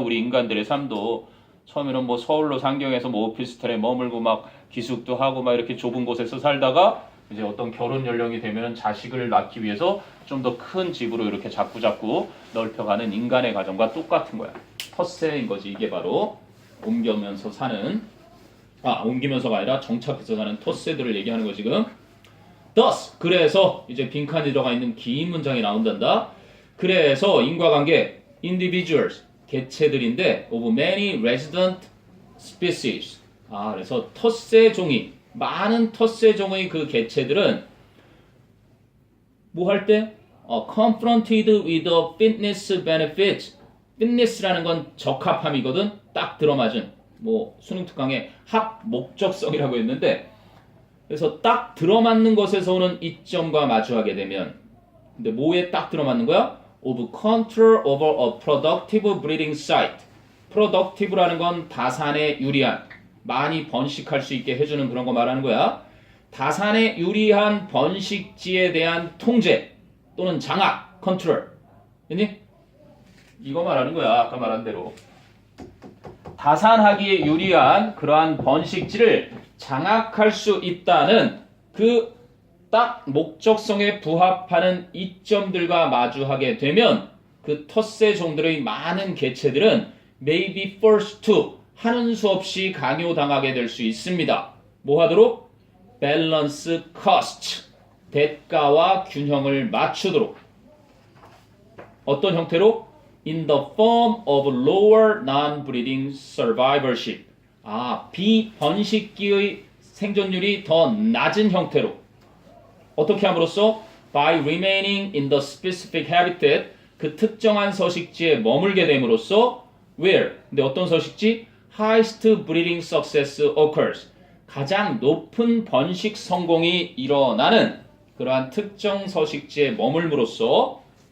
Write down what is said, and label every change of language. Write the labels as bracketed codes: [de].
[ko] 우리 인간들의 삶도 처음에는 뭐 서울로 상경해서 뭐 오피스텔에 머물고 막 기숙도 하고 막 이렇게 좁은 곳에서 살다가 이제 어떤 결혼 연령이 되면 자식을 낳기 위해서 좀 더 큰 집으로 이렇게 자꾸자꾸 넓혀가는 인간의 과정과 똑같은 거야. 텃세인 거지. 이게 바로 옮기면서 사는, 옮기면서가 아니라 정착해서 사는 텃세들을 얘기하는 거 지금. Thus, 그래서 이제 빈칸이 들어가 있는 긴 문장이 나온단다. 그래서 인과관계, individuals, 개체들인데 [en] of many resident species. [ko] 그래서 텃세 종이, 많은 텃세 종의 그 개체들은 뭐 할 때? [en] confronted with the fitness benefits. [ko] fitness라는 건 적합함이거든. 딱 들어맞은. 뭐 수능 특강에 합 목적성이라고 했는데, 그래서 딱 들어맞는 것에서 오는 이점과 마주하게 되면, 근데 뭐에 딱 들어맞는 거야? [en] of control over a productive breeding site. [ko] productive라는 건 다산에 유리한, 많이 번식할 수 있게 해주는 그런 거 말하는 거야. 다산에 유리한 번식지에 대한 통제 또는 장악, 컨트롤. 됐니? 이거 말하는 거야. 아까 말한 대로. 다산하기에 유리한 그러한 번식지를 장악할 수 있다는 그 딱 목적성에 부합하는 이점들과 마주하게 되면 그 텃세 종들의 많은 개체들은 [en] may be forced to, [ko] 하는 수 없이 강요당하게 될 수 있습니다. 뭐 하도록? [en] balance cost, [ko] 대가와 균형을 맞추도록. 어떤 형태로? [en] in the form of lower non-breeding survivorship. [ko] 비번식기의 생존율이 더 낮은 형태로. 어떻게 함으로써? [en] by remaining in the specific habitat, [ko] 그 특정한 서식지에 머물게 됨으로써 where, 근데 어떤 서식지? [en] highest breeding success occurs, [ko] 가장 높은 번식 성공이 일어나는 그러한 특정 서식지에 머물므로써.